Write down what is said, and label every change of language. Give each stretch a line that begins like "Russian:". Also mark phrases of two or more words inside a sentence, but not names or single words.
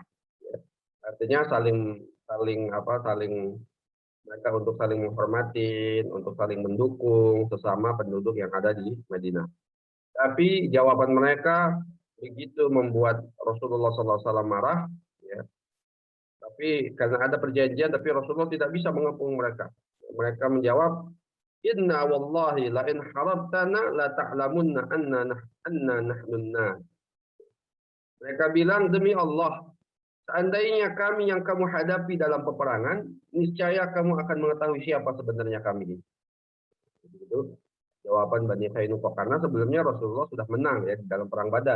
Indonesian: Artinya saling mereka untuk saling menghormati, untuk saling mendukung sesama penduduk yang ada di Madinah. Tapi jawaban mereka begitu membuat Rasulullah SAW marah, ya. Tapi karena ada perjanjian, tapi Rasulullah tidak bisa mengepung mereka. Mereka menjawab,
Arabic: إنا والله لئن حاربتنا لتعلمن أنا نحن الناس.
Indonesian: Mereka bilang, demi Allah, seandainya kami yang kamu hadapi dalam peperangan, niscaya kamu akan mengetahui siapa sebenarnya kami. Itu jawaban Bani Qainuqa, karena sebelumnya Rasulullah sudah menang ya di dalam perang Badar.